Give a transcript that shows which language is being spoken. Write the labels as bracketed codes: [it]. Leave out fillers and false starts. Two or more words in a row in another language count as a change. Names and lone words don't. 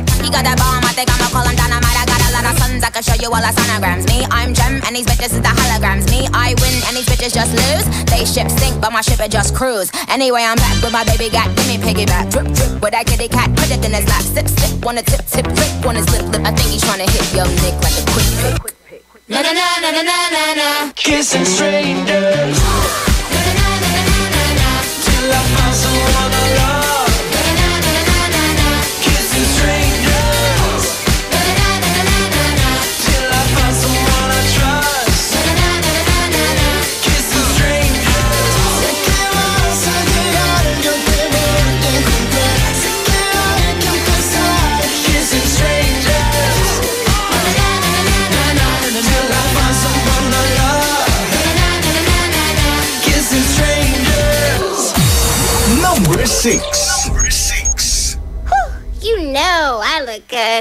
[en] He got that bomb, I think I'ma call him dynamite. I got a lot of sons, I can show you all the sonograms. Me, I'm Gem, and these bitches is the holograms. Me, I win, and these bitches just lose. They ship sink, but my ship it just cruise. Anyway, I'm back with my baby got, give me piggyback. Drip, drip, with that kitty cat, put it in his lap. Sip, sip, wanna tip, tip, flip, on his lip, lip. I think he's tryna hit your nick like a quick pick. Na na na na na na na na. Kissing strangers. Na na na na na na na. Till I find someone I love. Na na na na na na. Kissing strangers. Na na na na na na. Till I find someone I trust. Na na na na na na. Kissing strangers. [es] Sé que vas a llegar, yo te voy a encontrar. Sé que hay que empezar. [en] Kissing strangers. Till I find someone I love. Kissing strangers. Number 6. You know I look good.